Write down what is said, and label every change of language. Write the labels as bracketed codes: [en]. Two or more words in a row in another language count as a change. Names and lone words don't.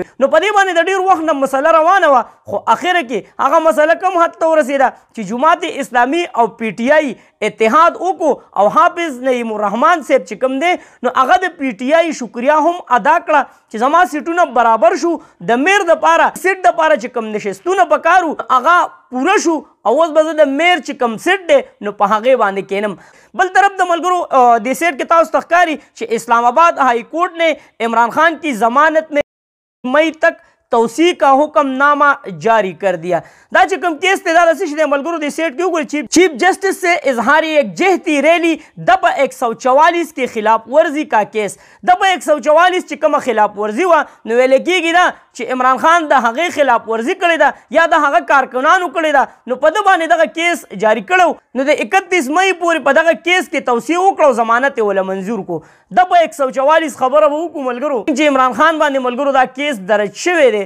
[ps] نو په دې باندې د ډېر وخت نه مسله روانه وه، خو اخره کې هغه مسله کوم حد ته ورسېده چې جماعت اسلامي او پی ټی آی اتحاد وکړو او حافظ نعیم الرحمن صاحب چې کوم دی نو هغه د پی ټی آی شکریه هم ادا کړه چې زما سیټونه برابر شو. د میر دپاره سیټ دپاره چې کوم نشستونه پکار وو هغه پوره شو او اوس به زه د میر چې کوم سیټ دی نو په هغې باندې کینم. بل طرف د ملګرو د سیټ کې تاسو ته ښکاري چې [ur] اسلام آباد ہائی کورٹ نے عمران خان کی ضمانت میں مئی تک توسیع کا حکم نامہ جاری کر دیا. [ps] دا چې کوم کیس دی دا داسې شی دی ملګرو د سیټ کې وګورئ [ur] چیف جسٹس سے اظہار یکجہتی ریلی دپا 144 کی خلاف ورزی کا کیس. [ps] دپا 144 چې کومه خلاف ورزي وه نو ویلی کېږي دا چې عمران خان د هغې خلاف ورزي کړې ده یا د هغه کارکنانو کړې ده نو په ده باندې دغه کیس جاری کړی نو د 31 مئی پورې په دغه کیس کې توسیع وکړه او ضمانت یې وله منظور کړو. دپا 144 خبره به وکړو ملګرو چې عمران خان باندې ملګرو دا کیس درج شوی دی.